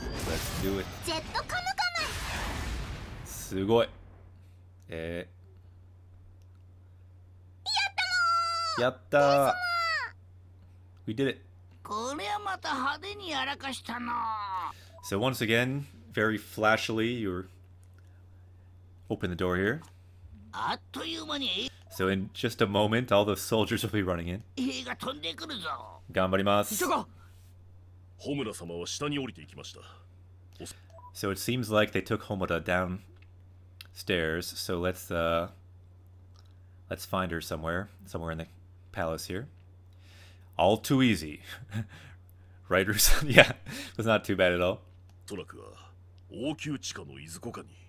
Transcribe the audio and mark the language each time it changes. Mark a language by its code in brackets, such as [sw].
[en] Let's do it. [ja] ジェットカムカム。すごい。やったー。 [en] We did it. [ja] これはまた派手にやらかしたな。 [en] So once again, very flashily, you open the door here. [ja] あっという間に [en] So in just a moment, all the soldiers will be running in. [ja] 兵が飛んでくるぞ。頑張ります。急ごう。ホムラ様は下に降りていきました。 [en] So it seems like they took Homura downstairs. So let's find her somewhere in the palace here. All too easy, right, Rusan? Yeah, it was not too bad at all. [ja] おそらくは王宮地下のいずこかに。